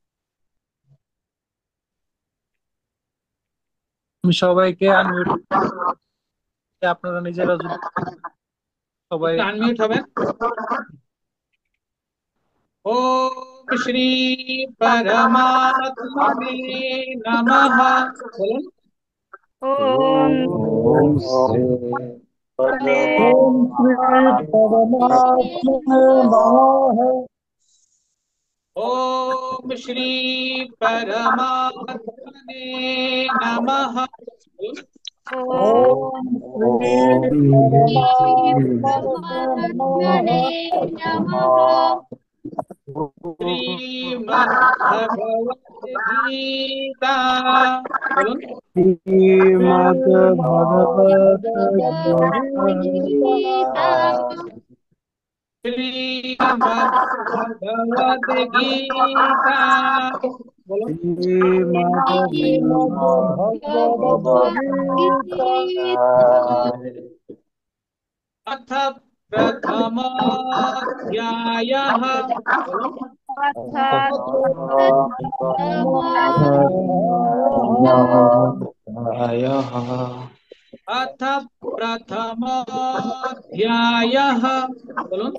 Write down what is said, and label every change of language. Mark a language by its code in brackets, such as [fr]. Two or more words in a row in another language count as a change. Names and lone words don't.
[bn] আমি সবাইকে আনমিউট, আপনারা নিজেরা যদি সবাই একটু আনমিউট হবেন। [sa] ওম শ্রী পরমাত্মনে নমঃ। [bn] বলুন। [sa] ओम ओम श्री ने ओम श्री परमात्मने नमः। ओम श्री परमात्मने नमः। बोलून। ओम ओम श्री परमात्मने परमात्मने नमः। नमः। श्रीमद् भगवत गीता। [bn] बोलून। [sa] শ্রীমদ ভগবত भगवद्गीता গীতা श्रीमद् भगवत गीता। [bn] बोलून। [sa] শ্রীমদ श्रीमद् भगवद गीता अथ प्रथमोऽध्यायः। बोलून। [bn] अर्थात् [sa] अथ प्रथमोऽध्यायः। बोलून।